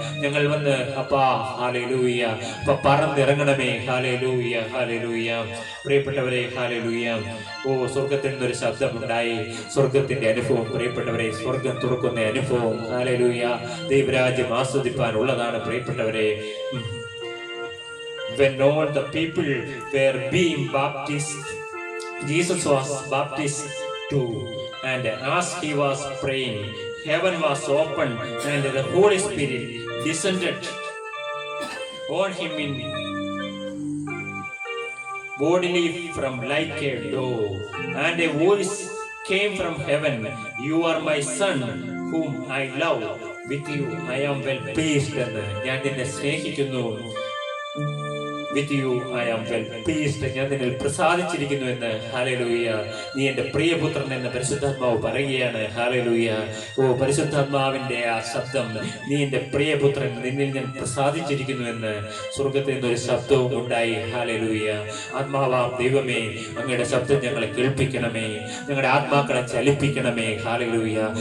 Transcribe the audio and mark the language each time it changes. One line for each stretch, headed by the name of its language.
Malayalam: ഞങ്ങൾ വന്ന്, അപ്പാ, ഹല്ലേലൂയ, പറന്നിറങ്ങണമേ. ഹല്ലേലൂയ. ഹല്ലേലൂയ. പ്രിയപ്പെട്ട പ്രിയപ്പെട്ടവരെ ഹല്ലേലൂയ. ഓ സ്വർഗത്തിൽ നിന്നൊരു ശബ്ദമുണ്ടായി, സ്വർഗത്തിന്റെ അനുഭവം പ്രിയപ്പെട്ടവരെ, സ്വർഗം തുറക്കുന്ന അനുഭവം ഹല്ലേലൂയ. ദൈവരാജ്യം ആസ്വദിപ്പാനുള്ളതാണ് പ്രിയപ്പെട്ടവരെ.
English: When all the people were being baptized, Jesus was baptized too, and as he was praying, heaven was opened and the Holy Spirit descended on him in bodily from like a dove, and a voice came from heaven, "You are my son, whom I love. With you I am well pleased."
Malayalam: എന്ന് ഞാൻ നിന്നെ സ്നേഹിക്കുന്നു.
English: With you I am well pleased.
Malayalam: ഞാൻ നിന്നിൽ പ്രസാദിച്ചിരിക്കുന്നു എന്ന് hallelujah. നീ എൻ്റെ പ്രിയപുത്രൻ എന്ന് പരിശുദ്ധാത്മാവ് പറയുകയാണ്. ഹല്ലേലൂയ. ഓ പരിശുദ്ധാത്മാവിൻ്റെ ആ ശബ്ദം, നീ എൻ്റെ പ്രിയപുത്രൻ, നിന്നിൽ ഞാൻ പ്രസാദിച്ചിരിക്കുന്നു എന്ന് സ്വർഗത്തിൽ നിന്നൊരു ശബ്ദവും ഉണ്ടായി. ഹല്ലേലൂയ. ആത്മാവാം ദൈവമേ, അങ്ങയുടെ ശബ്ദം ഞങ്ങളെ കേൾപ്പിക്കണമേ, ഞങ്ങളുടെ ആത്മാക്കളെ ചലിപ്പിക്കണമേ. ഹല്ലേലൂയ.